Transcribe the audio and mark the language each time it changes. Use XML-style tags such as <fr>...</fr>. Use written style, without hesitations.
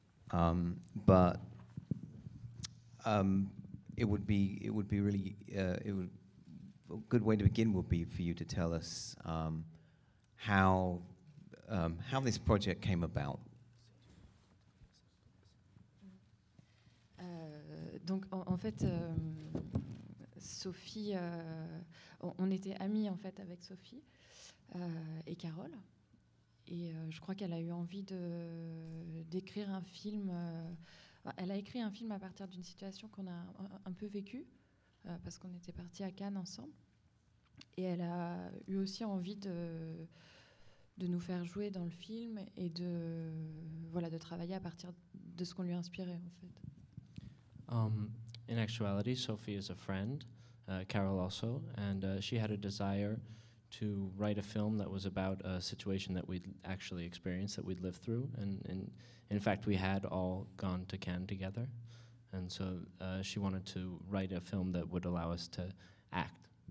<en>But it would be really a good way to begin would be for you to tell us how this project came about.</en> <fr>Donc en fait, Sophie, on était amis en fait avec Sophie et Carole. Et je crois qu'elle a eu envie d'écrire un film. Elle a écrit un film à partir d'une situation qu'on a un peu vécue, parce qu'on était partis à Cannes ensemble. Et elle a eu aussi envie de nous faire jouer dans le film et de travailler à partir de ce qu'on lui a inspiré, en fait.</fr> <en>In actuality, Sophie is a friend, Carole also, and she had a desire to write a film that was about a situation that we'd actually experienced, that we'd lived through. And in fact, we had all gone to Cannes together. And so she wanted to write a film that would allow us to act.</en>